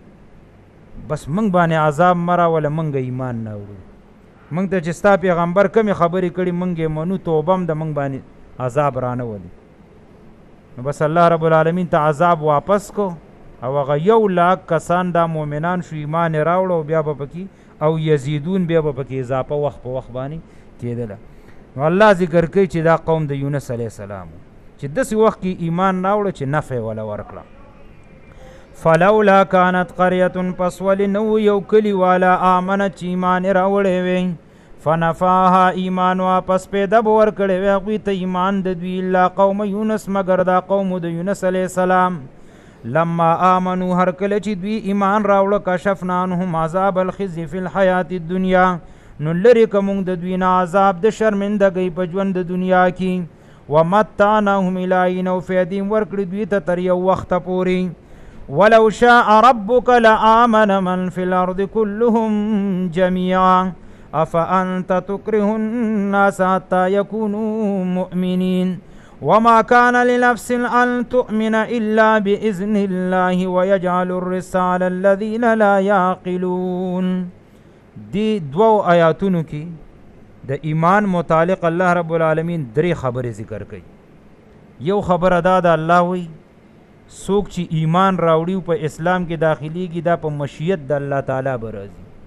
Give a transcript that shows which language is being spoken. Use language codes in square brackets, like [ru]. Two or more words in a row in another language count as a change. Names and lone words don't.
[ps] بس موږ باندې عذاب مه راوله موږ ایمان نه وړو موږ ته چې ستا پیغمبر کمې خبرې کړي موږ یې منو توبه هم د موږ باندې عذاب رانه ولي نو بس الله [ar] رب العالمین [ps] ته عذاب واپس کو او هغه 100,000 کسان دا مؤمنان شو ایمان یې راوړه او بیا به پکې او یزیدون بیا به پکې اضافه وخت په وخت باندې کېدله نو الله ذکر کوي چې دا قوم د یونس [ar] علیه السلام [ps] چې داسې وخت کې ایمان راوړه چې نفع وله ورکړه [ar] فلولا كانت قرية [ps] پس ولې نو یو کلي والا آمنت چې ایمان یې راوړی وی فنفاها ایمان واپس پیدا به ورکړی وی هغوی ته ایمان د دوی [ar] الا قوم یونس [ps] مګر دا قوم د یونس علیه [ar] السلام لما آمنو [ps] هر کله چې دوی ایمان راوړه [ar] کشفنا عنهم عذاب الخزي فی الحیات الدنیا [ps] نو لرې که موږ د دوی نه عذاب د شرمندګۍ په ژوند د دنیا کې [ar] ومتعناهم الی حین [ps] او فیدې ورکړي دوی ته تر یو وخته پورې [ar] ولو شاء ربك لآمن من في الأرض كلهم جميعا أفأنت تكره الناس حتى يكونوا مؤمنين وما كان لنفس أن تؤمن إلا بإذن الله ويجعل الرجس على الذين لا يعقلون [ps] دی دو آیاتونو کی د ایمان متعلق الله [ar] رب العالمین [ps] درې خبرې ذکر کوي یو خبر ادا د الله وی څوک چې ایمان راوړي په اسلام کې داخليږي دا په مشیت د الله تعالی به راځي